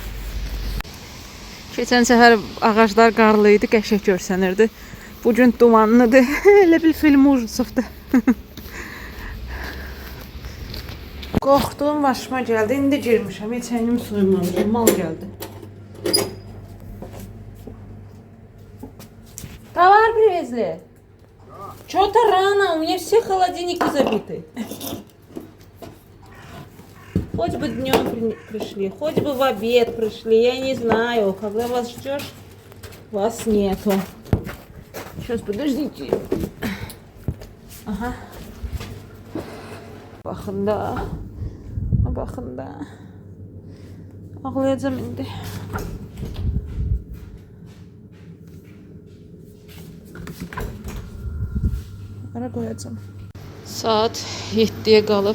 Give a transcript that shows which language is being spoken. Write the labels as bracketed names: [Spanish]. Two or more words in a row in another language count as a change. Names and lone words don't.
[Azerbaijani] Keçən səfər ağaclar qarlı idi, qəşəng görsənirdi. Bugün dumanlıdır. Elə bil film ujasıdır. Qorxduğum başıma gəldi. İndi girmişəm. Heç əynimi soymamışam. Mal gəldi. [Russian] Товар привезли? Что-то рано, у меня все холодильники забиты. Хоть бы днем пришли, хоть бы в обед пришли, я не знаю. Когда вас ждешь, вас нету. Сейчас, подождите. Ага. [Azerbaijani] Baxın da. Baxın da. Ağlayacağım indi. Ara koyacağım. Saat 7'ye qalıb.